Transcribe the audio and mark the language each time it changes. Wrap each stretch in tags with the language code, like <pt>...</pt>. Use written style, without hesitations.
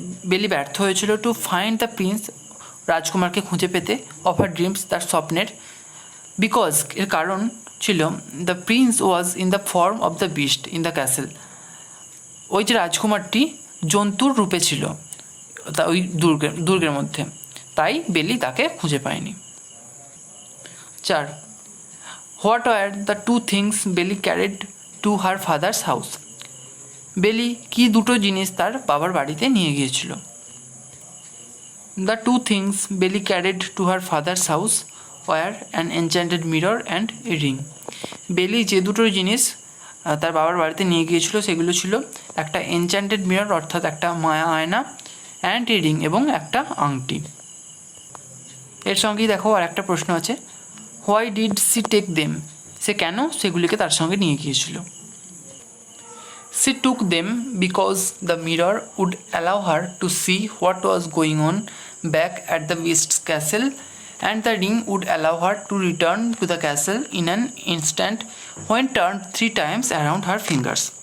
<bn>বেলি ব্যর্থ হয়েছিল</bn> <en>to find the prince,</en> <bn>রাজকুমারকে খুঁজে পেতে,</bn> <en>of her dreams,</en> <bn>তার স্বপ্নের,</bn> <en>because,</en> <bn>এর কারণ ছিল,</bn> <en>the prince was in the form of the beast in the castle,</en> <bn>ওই যে রাজকুমারটি জন্তুর রূপে ছিল তা ওই দুর্গের মধ্যে, তাই বেলি তাকে খুঁজে পায়নি। 4.</bn> <en>What were the two things Belly carried to her father's house?</en> <bn>বেলি কি দুটো জিনিস তার বাবার বাড়িতে নিয়ে গিয়েছিল?</bn> <en>The two things Belly carried to her father's house were an enchanted mirror and a ring.</en> <bn>বেলি যে দুটো জিনিস তার বাবার বাড়িতে নিয়ে গিয়েছিল সেগুলো ছিল একটা</bn> <en>enchanted mirror</en> <bn>অর্থাৎ একটা মায়া আয়না,</bn> <en>and a ring</en> <bn>এবং একটা আংটি। এর সঙ্গেই দেখো আর একটা প্রশ্ন আছে,</bn> <en>Why did she take them?</en> <bn>সে কেন সেগুলিকে তার সঙ্গে নিয়ে গিয়েছিল?</bn> <en>She took them because the mirror would allow her to see what was going on back at the beast's castle, and the ring would allow her to return to the castle in an instant when turned 3 times around her fingers.</en>